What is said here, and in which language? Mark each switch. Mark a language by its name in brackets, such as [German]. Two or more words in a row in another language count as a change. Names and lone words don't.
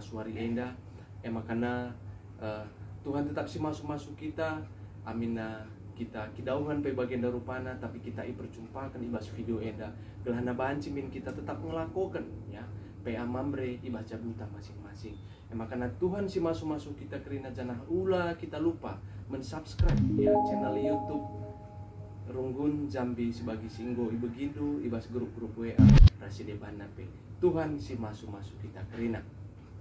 [Batak Karo] wari enda makana Tuhan tetap si masuk kita, amina kita kidauhan pe bagian darupana, tapi kita perjumpakan ibas video enda gelana banci min kita tetap ngelakukan ya PA Mambre ibas jabuta masing-masing. Makana Tuhan si masuk kita kerina janah ulah kita lupa mensubscribe ya channel YouTube Runggun Jambi [Indonesian] sebagai singgo [Batak Karo] ibegindo ibas grup-grup WA Raside Banape. Tuhan si masuk kita kerina.